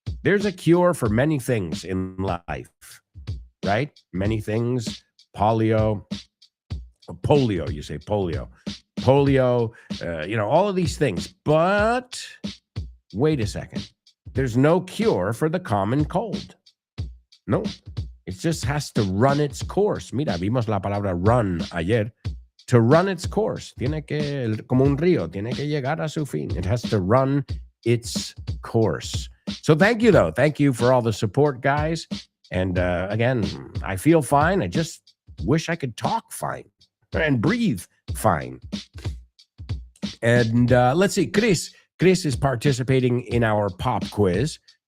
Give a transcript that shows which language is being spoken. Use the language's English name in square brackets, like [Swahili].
[English] There's a cure for many things in life, right? Many things. Polio, you say polio, all of these things. But wait a second. There's no cure for the common cold. No, it just has to run its course. [Spanish] Mira, vimos la palabra run ayer. [English] To run its course, [Spanish] como un río, tiene que llegar a su fin. [English] It has to run its course. So thank you, though. Thank you for all the support, guys. And again, I feel fine. I just wish I could talk fine and breathe fine. And let's see, Chris is participating in our pop quiz.